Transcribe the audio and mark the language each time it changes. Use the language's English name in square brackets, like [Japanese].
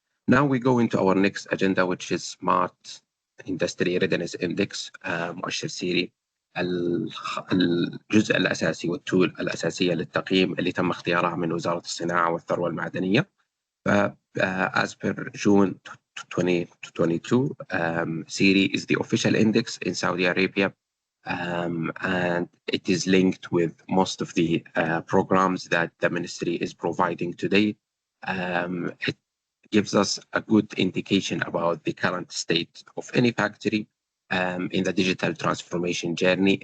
[English] Now we go into our next agenda, which is Smart Industry Readiness Index, مؤشر سيري. [Arabic] الجزء الأساسي والتول الأساسية للتقييم اللي تم اختيارها من وزارة الصناعة والثروة المعدنية. [English] As per June 2022, SIRI is the official index in Saudi Arabia, and it is linked with most of the programs that the ministry is providing today. It gives us a good indication about the current state of any factory in the digital transformation journey.